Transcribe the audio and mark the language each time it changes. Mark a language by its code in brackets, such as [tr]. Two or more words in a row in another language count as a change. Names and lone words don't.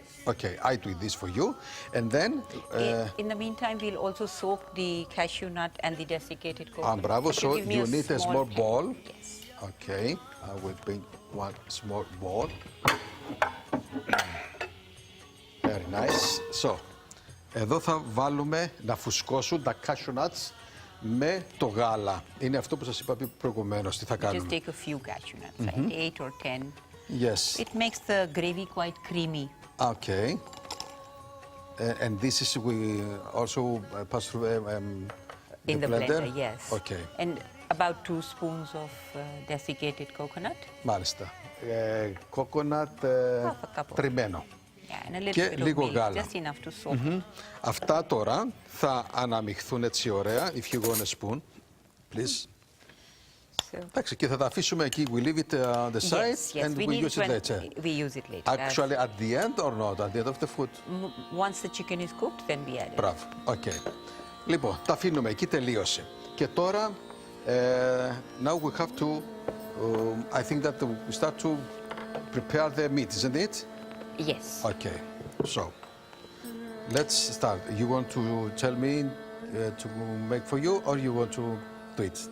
[en] Okay, I do this for you, and then. In the meantime, we'll also soak the cashew nut and the desiccated coconut. Bravo. Can So give me you need a small pan? bowl. Yes. Okay, I will bring one small bowl. Very nice. So, [el] εδώ θα βάλουμε να φουσκώσουν τα [en] cashew nuts [el] με το γάλα. Είναι αυτό που σας είπα προηγουμένως. Τι θα [en] Just [el] κάνουμε. [en] take a few cashew nuts, like 8 or 10. Yes. It makes the gravy quite creamy. Okay. And this is we also pass through In the blender, yes. Okay. And about 2 spoons of desiccated coconut. [el] Μάλιστα. Coconut [en] Half a cup of- [el] τριμμένο. [en] Yeah, and a little [el] Και [en] bit of [el] λίγο [en] milk, [el] γάλα. [en] just enough to soak. [el] Αυτά τώρα θα αναμειχθούν έτσι ωραία. [en] If you want a spoon, please. So, [el] Εντάξει, και θα τα αφήσουμε εκεί. [en] We leave it on the side yes, and we we need use it later. We use it later. Actually, at the end or not? At the end of the food? Once the chicken is cooked, then we add it. [el] Μπράβο. Okay. Λοιπόν, τα αφήνουμε εκεί, τελείωσε. Και τώρα [en] now we have to, I think that we start to prepare the meat, isn't it? Yes. Okay, so let's start. You want to tell me to make for you, or you want to do it?